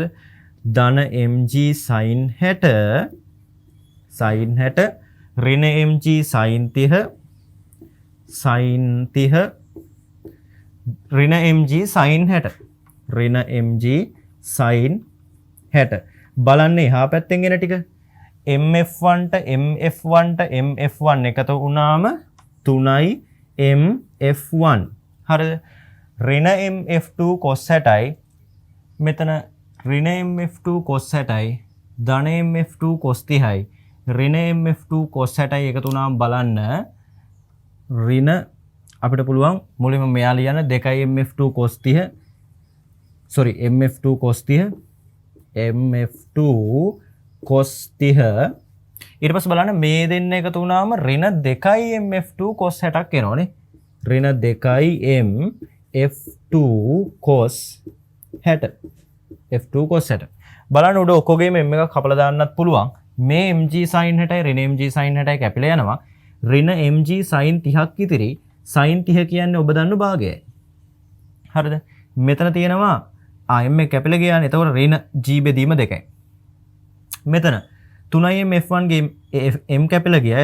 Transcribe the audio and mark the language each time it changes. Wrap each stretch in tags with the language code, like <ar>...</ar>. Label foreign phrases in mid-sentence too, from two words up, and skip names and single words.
<si>ධන mg sin 60 ඍණ mg sin 30 ඍණ mg sin 60 ඍණ mg sin 60 බලන්න එහා පැත්තෙන් එන ටික mf1 ට mf1 එකතු වුණාම 3යි mf1 හරිද? ඍණ mf2 cos 60යි මෙතන ඍණ mf2 cos 60යි ධන mf2 cos 30යි ඍණ mf2 cos 60යි එකතු වුණාම බලන්න ඍණ අපිට පුළුවන් මුලින්ම මෙයා ලියන්න 2 mf2 cos 30 sorry mf2 cos 30 mf2 cos 30 ඊට පස්සේ බලන්න මේ දෙන්න එකතු වුණාම ඍණ 2 mf2 cos 60ක් එනවනේ. ඍණ 2 mf2 cos 60 f2 cos 60 බලන්න උඩ ඔක්කොගේම m එකක් කපලා දාන්නත් පුළුවන්. මේ mg sin 60යි ඍණ mg sin 60යි කැපිලා යනවා. ඍණ mg sin 30ක් ඉතිරි. sin 30 කියන්නේ ඔබ දන්න භාගයයි. හරිද? මෙතන තියෙනවා m එක කැපිලා ගියානේ. එතකොට ඍණ g බෙදීම 2යි. මෙතන 3i f1 ගේ m කැපිලා ගියා.</si>